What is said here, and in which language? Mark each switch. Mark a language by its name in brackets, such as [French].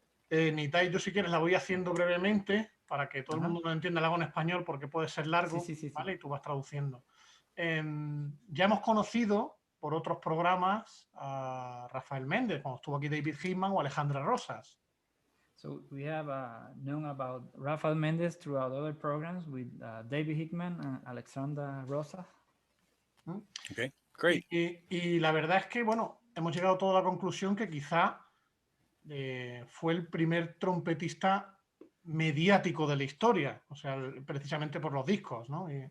[Spanish] Nitai, yo si quieres la voy haciendo brevemente para que todo el mundo lo entienda. La hago en español porque puede ser largo, sí. ¿vale? Y tú vas traduciendo. Ya hemos conocido por otros programas a Rafael Méndez, cuando estuvo aquí David Hickman o Alejandra Rosas. [English] So we have known about Rafael Méndez throughout other programs with David Hickman and Alexandra Rosas. Okay, great. [Spanish] Y la verdad es que, bueno, hemos llegado a toda la conclusión que quizá fue el primer trompetista mediático de la historia, o sea, precisamente por los discos, ¿no?